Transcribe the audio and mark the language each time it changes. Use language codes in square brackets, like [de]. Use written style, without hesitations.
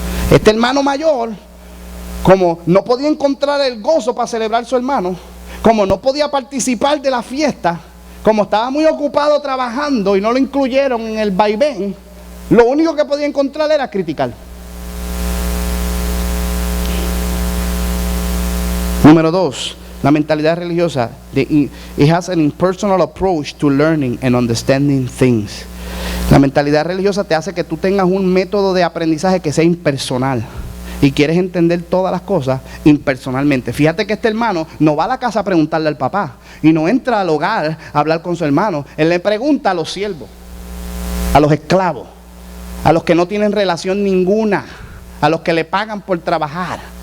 [es] Este hermano mayor, como no podía encontrar el gozo para celebrar su hermano, como no podía participar de la fiesta, como estaba muy ocupado trabajando y no lo incluyeron en el vaivén, lo único que podía encontrar era criticar. Número 2, la mentalidad religiosa. [en] It has an impersonal approach to learning and understanding things. [es] La mentalidad religiosa te hace que tú tengas un método de aprendizaje que sea impersonal. Y quieres entender todas las cosas impersonalmente. Fíjate que este hermano no va a la casa a preguntarle al papá. Y no entra al hogar a hablar con su hermano. Él le pregunta a los siervos, a los esclavos, a los que no tienen relación ninguna, a los que le pagan por trabajar.